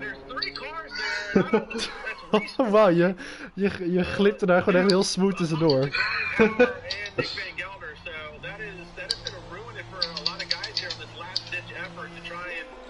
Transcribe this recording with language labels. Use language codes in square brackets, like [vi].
[en] There's 3 cars there. I don't know if that's [nl] Oh, wauw, je glipte daar gewoon echt heel smooth tussendoor. [en] and Nick Van Gelder. So that is gonna ruin it for a lot of guys here on this last ditch effort to try and.